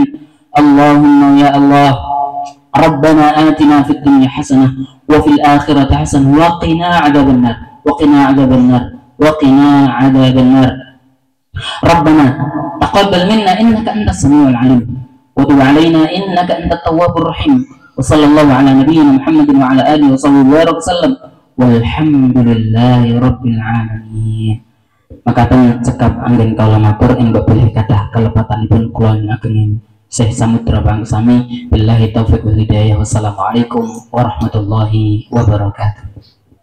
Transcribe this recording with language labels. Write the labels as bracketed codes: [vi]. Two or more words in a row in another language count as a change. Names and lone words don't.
[ar] اللهم يا الله ربنا آتنا في الدنيا حسنة وفي الآخرة حسنة وقنا عذاب النار وقنا عذاب النار وقنا عذاب النار. ربنا تقبل منا إنك أنت السميع العليم وتب علينا إنك أنت التواب الرحيم. وصلى الله على نبينا محمد وعلى آله وصحبه وسلم والحمد لله رب العالمين. [jv] Makaten cekap anggen kala matur ing boleh kathah kalepatanipun kula ngagem Syekh Samudra Bangsami. [ar] بالله التوفيق والهداية. والسلام عليكم ورحمة الله وبركاته.